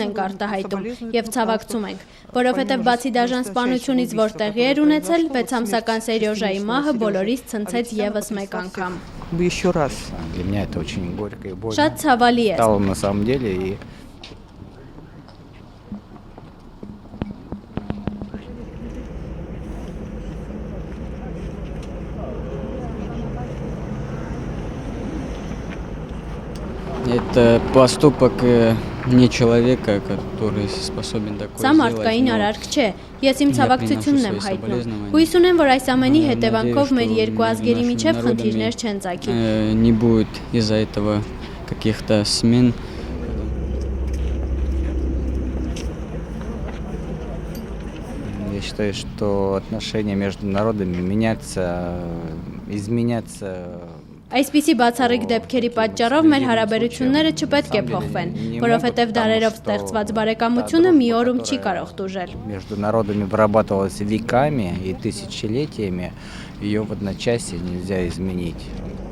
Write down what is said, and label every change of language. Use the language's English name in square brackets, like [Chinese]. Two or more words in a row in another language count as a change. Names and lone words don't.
[Armenian] ենք արտահայտում և ցավակցում ենք, որովհետև բացի դաժան սպանությունից, որ տեղի էր ունեցել, 6-ամսական Սերյոժայի մահը բոլորիս ցնցեց ևս մեկ անգամ։ Շատ ցավալի է։ [Russian] Это поступок не человека, который способен такое [Armenian] Սա մարդկային արարք չէ, ես իմ ցավակցությունն եմ հայտնում։ Հույս ունեմ, որ այս ամենի հետևանքով մեր երկու ազգերի միջև խնդիրներ չեն ծագի։ [Russian] Не будет из-за этого каких-то смен. Я считаю, что отношения между народами изменятся. [Armenian] Այսպիսի բացառիկ դեպքերի պատճառով մեր հարաբերությունները չպետք է փոխվեն, որովհետև դարերով ստեղծված բարեկամությունը մի օրում չի կարող տուժել։ [Russian] Между народами вырабатывалась веками и тысячелетиями, ее в одночасье нельзя изменить.